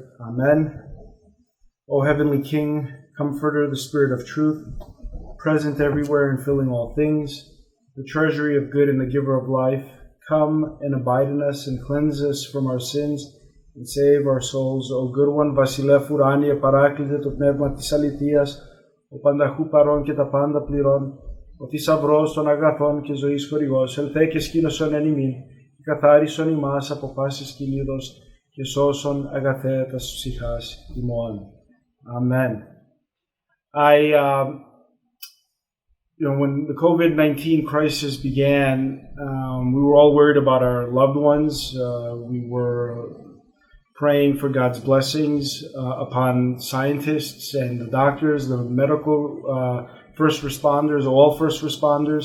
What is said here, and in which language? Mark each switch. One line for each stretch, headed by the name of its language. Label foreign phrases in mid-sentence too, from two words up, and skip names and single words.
English: Amen. O Heavenly King, Comforter, the Spirit of Truth, present everywhere and filling all things, the treasury of good and the giver of life, come and abide in us and cleanse us from our sins and save our souls. O good one,
Greek: Βασιλεύ ουράνιε, παράκλητε το πνεύμα της αληθείας, ο πανταχού παρών και τα πάντα πληρών, ο θησαυρός των αγαθών και ζωής χορηγός, ελθέ και σκήνωσον εν ημίν, και καθάρισον ημάς από πάσης κυλίδος και σώσον αγαθέ τας ψυχάς ημών.
English: Amen. When the COVID-19 crisis began, we were all worried about our loved ones. We were praying for God's blessings upon scientists and the doctors, the medical first responders, all first responders.